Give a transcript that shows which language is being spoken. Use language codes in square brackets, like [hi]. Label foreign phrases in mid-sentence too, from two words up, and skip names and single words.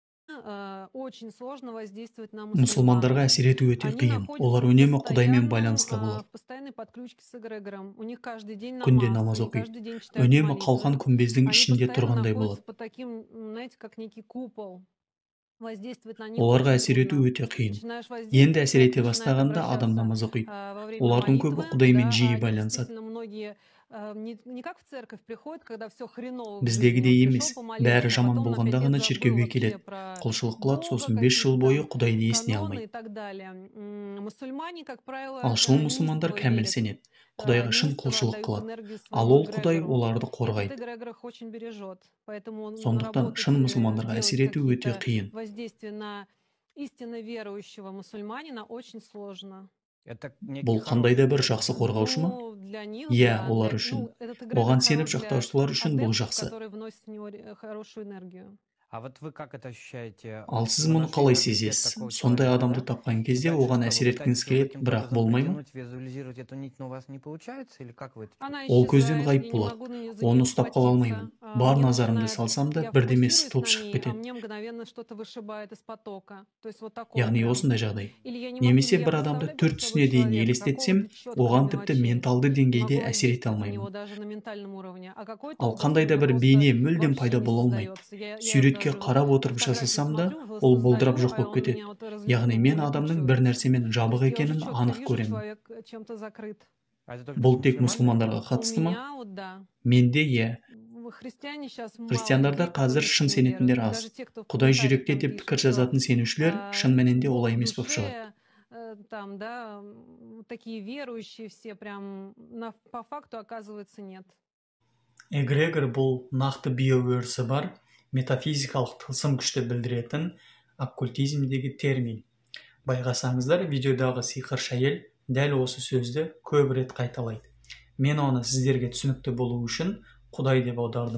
[ru] Очень сложно воздействовать на мусульман. [kk] Мұсылмандарға әсер ету өте [ru] Они [kk] қиын. Олар [ru] находятся в [kk] үнемі Құдаймен [ru] постоянном, [kk] байланыста болады. [ru] в постоянной подключке с эгрегором. У них каждый день [kk] Күнде намаз, намаз [ru] они [kk] оқиды. [ru] каждый день читают [kk] Үнемі қалқан [ru] молитвы. [kk] күмбездің [ru] Они [kk] ішінде [ru] постоянно [kk] тұрғандай [ru] находятся [kk] болады. [ru] под таким, знаете, как некий купол. Воздействовать на них [kk] Оларға [ru] очень [kk] әсер ету [ru] трудно. [kk] өте қиын. [ru] Начинаешь [kk] Енді әсер [ru] воздействовать, [kk] ете [ru] начинает [kk] бастағанда адам [ru] обращаться [kk] намаз оқиды. [ru] во время [kk] Олардың көбі [ru] молитвы, [kk] Құдаймен [ru] да, [kk] жиі [ru] они [kk] байланысады. [ru] действительно многие не как в церковь приходят, когда все хреново в жизни. [kk] Біздегідей [ru] Он [kk] емес, [ru] пришел, [kk] бәрі [ru] помолился, а [kk] жаман [ru] потом на 5 [kk] болғанда [ru] лет [kk] ғана [ru] забыл [kk] шіркеуге [ru] вообще [kk] келеді. [ru] про [kk] Құлшылық қылады, [ru] Бога, [kk] сосын 5 жыл [ru] какие-то [kk] бойы [ru] там [kk] Құдайды есіне [ru] каноны [kk] алмайды. [ru] и так далее. Мусульмане, как правило, [kk] Ал шын мұсылмандар [ru] неистово [kk] кәміл [ru] верят, [kk] сенеді. Құдайға шын [ru] неистово [kk] құлшылық [ru] отдают [kk] қылады. [ru] энергию [kk] Ал [ru] своему [kk] ол Құдай [ru] эгрегору. [kk] оларды [ru] Этот [kk] қорғайды. [ru] эгрегор их очень бережет. Поэтому [kk] Сондықтан [ru] наработать, [kk] шын мұсылмандарға [ru] делать [kk] әсер ету өте [ru] какие-то [kk] қиын. [ru] воздействия на истинно верующего мусульманина очень сложно. Это некий [kk] Бұл қандай да бір [ru] хороший [kk] жақсы қорғаушы ма? [ru] Ну, для них, [kk] Иә, [ru] да, [kk] олар [ru] для, [kk] үшін. [ru] этот эгрегор [kk] Оған сеніп [ru] хорош для [kk] жақтаушылар үшін бұл [ru] адептов, [kk] жақсы. [ru] которые вносят в него хорошую энергию. А вот вы как это ощущаете? [kk] Ал сіз [ru] Вы [kk] мұны [ru] нашли [kk] қалай [ru] в ответе [kk] сезесіз? [ru] такого [kk] Сондай [ru] человека, [kk] адамды [ru] да? [kk] тапқан [ru] И [kk] кезде [ru] дальше [kk] оған [ru] что, [kk] әсер [ru] вы [kk] еткіңіз [ru] пытаетесь его [kk] келеді, [ru] каким-то [kk] бірақ [ru] образом [kk] болмай ма? [ru] притянуть, визуализировать эту нить, но у вас не получается? Или как вы это Она [kk] Ол көзден [ru] исчезает, [kk] ғайып [ru] я не [kk] болады. [ru] могу за нее [kk] Оны ұстап қала [ru] ухватиться. [kk] алмаймын. Бар [ru] Мне [kk] назарымды [ru] начинает, [kk] салсам да, [ru] я [kk] бірдеме [ru] фокусируюсь [kk] сытылып [ru] на [kk] шығып [ru] ней, а [kk] кетеді. [ru] мне мгновенно что-то вышибает из потока. То есть вот такое [kk] Яғни [ru] прям. [kk] осындай жағдай. [ru] Или я не [kk] Немесе [ru] я [kk] бір адамды [ru] представляю [kk] түр [ru] перед [kk] түсіне [ru] собой [kk] дейін [ru] человека, [kk] елестетсем, [ru] какого-то четкого [kk] оған [ru] до [kk] тіпті [ru] мелочей. [kk] менталды [ru] Не [kk] деңгейде [ru] могу [kk] әсер ете [ru] воздействовать на [kk] алмаймын. [ru] него даже на ментальном уровне. А какой-то [kk] Ал [ru] образ [kk] қандай [ru] у [kk] да [ru] меня [kk] бір [ru] просто [kk] бейне мүлдем [ru] вообще [kk] пайда [ru] не [kk] бола алмайды. [ru] создается. Я [kk] Суретке [ru] даже [kk] қарап отырып [ru] фотографию [kk] жасасам да, [ru] смотрю, [kk] ол бұлдырап [ru] создаю, [kk] жоқ [ru] а [kk] болып [ru] он [kk] кетеді. [ru] меня вот [kk] Яғни мен адамның бір [ru] улетучивается. [kk] нәрсемен [ru] То [kk] жабық [ru] есть я уже [kk] екенін [ru] четко [kk] анық [ru] вижу, [kk] көремін. [ru] человек чем-то закрыт. А это только [kk] Бұл [ru] с [kk] тек [ru] мусульманами? [kk] мұсылмандарға [ru] У [kk] қатысты ма? [ru] меня вот да. [kk] Менде иә. [ru] Христиане сейчас мало [kk] Христиандарда [ru] людей, [kk] қазір [ru] которые [kk] шын [ru] искренне веруют. [kk] сенетіндер [ru] И [kk] аз. [ru] даже те, кто в [kk] Құдай [ru] комментариях [kk] жүректе [ru] там [kk] деп [ru] пишут, [kk] пікір [ru] что [kk] жазатын сенушілер шын мәнінде [ru] Бог [kk] олай [ru] в [kk] емес болып шығады. [ru] душе, там, да, такие верующие все прям по факту оказывается нет. [kk] Эгрегор бұл нақты биоөрісі бар, метафизикалық тылсым күшті білдіретін оккультизмдегі термин. Байқасаңыздар, видеодағы сиқыршы әйел дәл осы сөзді көп рет қайталайды. Мен оны сіздерге түсінікті болу үшін Құдай деп аудардым.